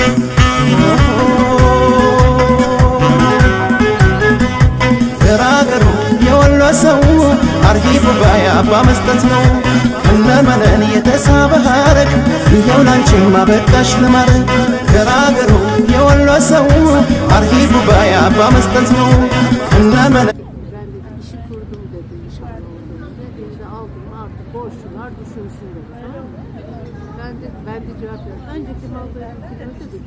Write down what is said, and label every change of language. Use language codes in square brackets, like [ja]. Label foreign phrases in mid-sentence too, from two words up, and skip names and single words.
[am] ገራገሩ የወሎ ሰው አርሂቡ ባይ አባ መስጠት ነው እነመነን የተሳበ ሀረግ ይኸው ላንቺማ በቃሽ ለማድረግ ገራገሩ የወሎ ሰው አርሂቡ ባይ አባ መስጠት ነው እነመነን [tr] İşi kurdum dedi inşallah olduğunda. Beni de aldım artık borçlular düşünsün dedi. Tamam mı? Ben de cevap verdim. Önceki malların kilosu dedi.